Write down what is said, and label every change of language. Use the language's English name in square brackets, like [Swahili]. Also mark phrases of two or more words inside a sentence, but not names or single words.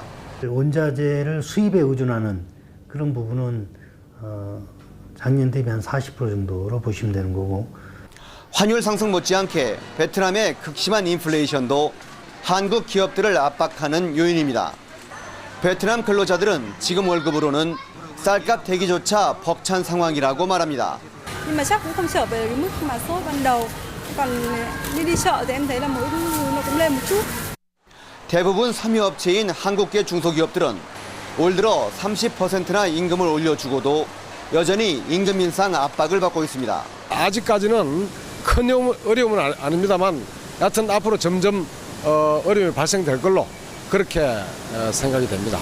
[Korean] 원자재를 수입에 의존하는 그런 부분은 작년 대비 한 40% 정도로 보시면 되는 거고. 환율 상승 못지않게 베트남의 극심한 인플레이션도 한국 기업들을 압박하는 요인입니다. 베트남 근로자들은 지금 월급으로는 쌀값 대기조차 벅찬 상황이라고 말합니다. [Vietnamese] Nhưng mà chắc cũng không trở về cái mức mà số ban đầu. Còn đi chợ thì em thấy là mỗi thứ nó cũng lên một chút. [Korean] 대부분 섬유업체인 한국계 중소기업들은 올 들어 30%나 임금을 올려주고도 여전히 임금 인상 압박을 받고 있습니다. 아직까지는 큰 어려움은 아닙니다만 여하튼 앞으로 점점 어려움이 발생될 걸로 그렇게 생각이 됩니다.